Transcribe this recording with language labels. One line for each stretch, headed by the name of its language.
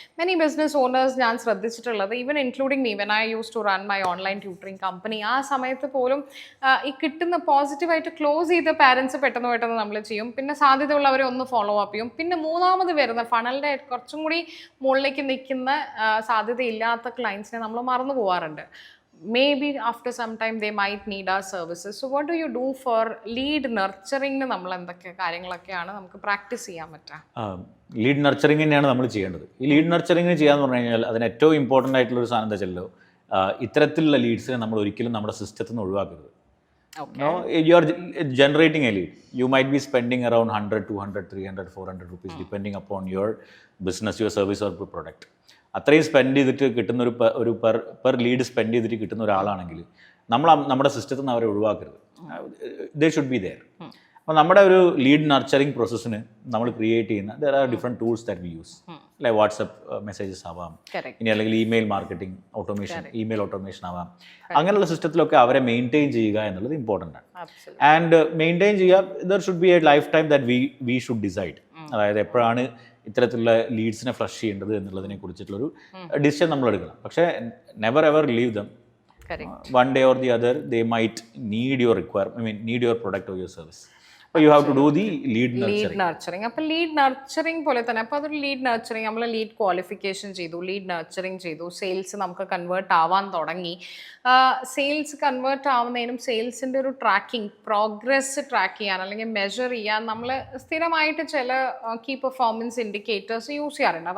English: many business owners
Malayalam: ഞാൻ ശ്രദ്ധിച്ചിട്ടുള്ളത്,
English: even including me, when I use to run my online tutoring company,
Malayalam: ആ സമയത്ത് പോലും ഈ കിട്ടുന്ന പോസിറ്റീവായിട്ട് ക്ലോസ് ചെയ്ത പാരൻസ് പെട്ടെന്ന് നമ്മൾ ചെയ്യും. പിന്നെ സാധ്യതയുള്ളവരെ ഒന്ന് ഫോളോ അപ്പ് ചെയ്യും. പിന്നെ മൂന്നാമത് വരുന്ന ഫണലിൻ്റെ കുറച്ചും കൂടി മുകളിലേക്ക് നിൽക്കുന്ന സാധ്യതയില്ലാത്ത ക്ലയൻസിനെ നമ്മൾ മറന്നു പോകാറുണ്ട്.
English: Maybe after some time they might need our services. So what do you do for lead nurturing?
Malayalam: നമ്മൾ എന്തൊക്കെ കാര്യങ്ങളൊക്കെയാണ് നമുക്ക് പ്രാക്ടീസ് ചെയ്യാൻ പറ്റുക? ലീഡ് നർച്ചറിങ് തന്നെയാണ് നമ്മൾ ചെയ്യേണ്ടത്. ഈ ലീഡ് നർച്ചറിങ് ചെയ്യാന്ന് പറഞ്ഞു കഴിഞ്ഞാൽ അതിന് ഏറ്റവും ഇമ്പോർട്ടൻ്റ് ആയിട്ടുള്ളൊരു സാധനം എന്താ വെച്ചല്ലോ, ഇത്തരത്തിലുള്ള ലീഡ്സിനെ നമ്മൾ ഒരിക്കലും നമ്മുടെ സിസ്റ്റത്തിൽ നിന്ന് ഒഴിവാക്കരുത്.
English: No, you are generating a lead. You might be spending around 100, 200, 300, 400 rupees depending upon your business, your service or product.
Malayalam: അത്രയും സ്പെൻഡ് ചെയ്തിട്ട് കിട്ടുന്ന ഒരു പെർ ലീഡ് സ്പെൻഡ് ചെയ്തിട്ട് കിട്ടുന്ന ഒരാളാണെങ്കിൽ നമ്മുടെ സിസ്റ്റത്തിൽ നിന്ന് അവരെ ഒഴിവാക്കരുത്.
English: They should be there.
Malayalam: അപ്പോൾ നമ്മുടെ ഒരു ലീഡ് നർച്ചറിങ് പ്രോസസ്സിന് നമ്മൾ ക്രിയേറ്റ് ചെയ്യുന്ന
English: There are different tools that we use.
Malayalam: Like WhatsApp messages ആവാം, ഇനി അല്ലെങ്കിൽ email marketing automation, email automation ആവാം. അങ്ങനെയുള്ള സിസ്റ്റത്തിലൊക്കെ അവരെ മെയിൻറ്റെയിൻ ചെയ്യുക എന്നുള്ളത് ഇമ്പോർട്ടൻ്റ് ആണ്. ആൻഡ് മെയിൻറ്റെയിൻ ചെയ്യുക,
English: There should be a lifetime that we should decide.
Malayalam: അതായത് എപ്പോഴാണ് ഇത്തരത്തിലുള്ള ലീഡ്സിനെ ഫ്ലഷ് ചെയ്യേണ്ടത് എന്നുള്ളതിനെ കുറിച്ചിട്ടുള്ളൊരു ഡിസിഷൻ നമ്മൾ എടുക്കണം. പക്ഷേ
English: Never ever leave them. One day or the other they might need your need your product or your service. So you have to do the lead nurturing.
Malayalam: അപ്പോൾ lead nurturing പോലെ തന്നെ അപ്പോൾ അതൊരു ലീഡ് നർച്ചറിങ്, നമ്മൾ lead qualification ചെയ്തു, lead nurturing ചെയ്തു, sales നമുക്ക് convert ആവാൻ തുടങ്ങി. സെയിൽസ് കൺവേർട്ട് ആവുന്നതിനും സെയിൽസിൻ്റെ ഒരു ട്രാക്കിംഗ്, പ്രോഗ്രസ് ട്രാക്ക് ചെയ്യാൻ അല്ലെങ്കിൽ മെഷർ ചെയ്യാൻ നമ്മൾ സ്ഥിരമായിട്ട് ചില കീ പെർഫോമൻസ് ഇൻഡിക്കേറ്റേഴ്സ് യൂസ് ചെയ്യാറുണ്ട്.